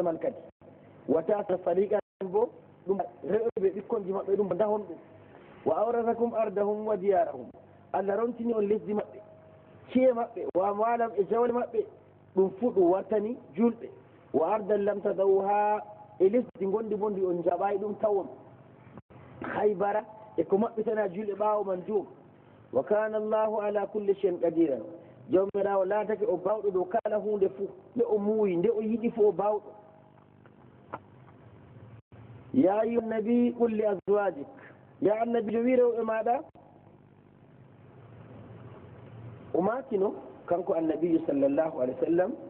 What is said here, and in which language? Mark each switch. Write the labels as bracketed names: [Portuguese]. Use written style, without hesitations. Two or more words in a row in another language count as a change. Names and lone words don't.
[Fula] man kadi watata fariqan bo ɗum rewɓe ɓikkonji maɓɓe ɗum dahon ɗum [Arabic] وأورثكم أرضهم وديارهم [Fula] Allah rontini on lesdi maɓɓe ciye maɓɓe [Arabic] وأموالهم [Fula] e jawle maɓɓe ɗum fuu ɗum wartani julɓe [Arabic] وأرضا لم تطؤوها [Fula] e lesdi gondi bondi on jaɓayi ɗum tawon haybara e ko maɓɓitana julɓe ɓawo man joom [Arabic] وكان الله على كل شيء قديرا [Fula] jawmirawo laatake o bawɗo dow kala hunde fuu nde o muuyi nde o yiɗi fuu o bawɗo [Arabic] يا أيها النبي قل لأزواجك [Fula] ya annabijo wi rewɓe maɗa o maatino kanko annabijo [Arabic] صلى الله عليه وسلم